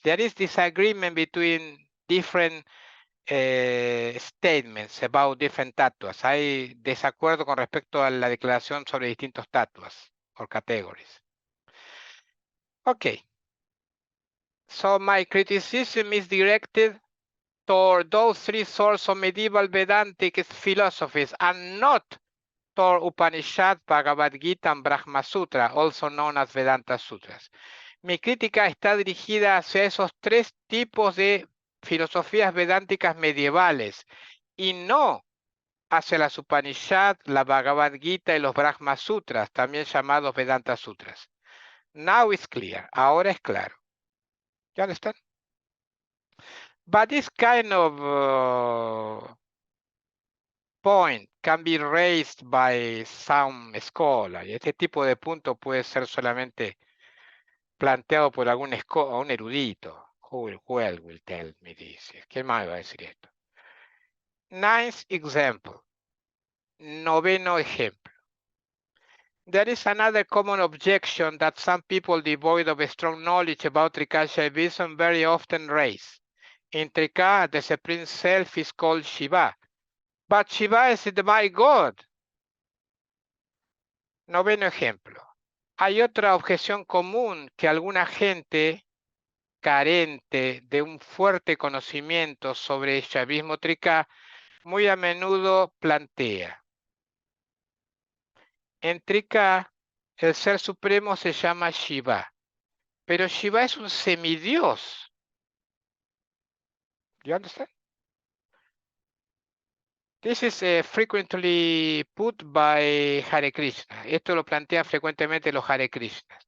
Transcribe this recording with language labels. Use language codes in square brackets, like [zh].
[en] There is disagreement between different statements about different tattvas. [es] Hay desacuerdo con respecto a la declaración sobre distintos tattvas [en] or categories. Okay. So my criticism is directed toward those three sources of medieval Vedantic philosophies and not toward Upanishad, Bhagavad Gita, and Brahma Sutra, also known as Vedanta Sutras. [es] Mi crítica está dirigida hacia esos tres tipos de filosofías vedánticas medievales y no hacia las Upanishad, la Bhagavad Gita y los Brahma Sutras, también llamados Vedanta Sutras. [en] Now it's clear. [es] Ahora es claro. [en] You understand? But this kind of point can be raised by some scholar. [es] Y este tipo de punto puede ser solamente planteado por algún un erudito. [en] Who will tell me this? [es] ¿Quién más va a decir esto? [en] Ninth example. [es] Noveno ejemplo. [en] There is another common objection that some people devoid of a strong knowledge about Trikashaivism very often raise. In Trika, the Supreme Self is called Shiva. But Shiva is the my God. [es] Noveno ejemplo. Hay otra objeción común que alguna gente carente de un fuerte conocimiento sobre el Shaivismo Trika muy a menudo plantea. En Trika, el ser supremo se llama Shiva, pero Shiva es un semidios. [en] You understand? This is frequently put by Hare Krishna. [es] Esto lo plantean frecuentemente los Hare Krishnas.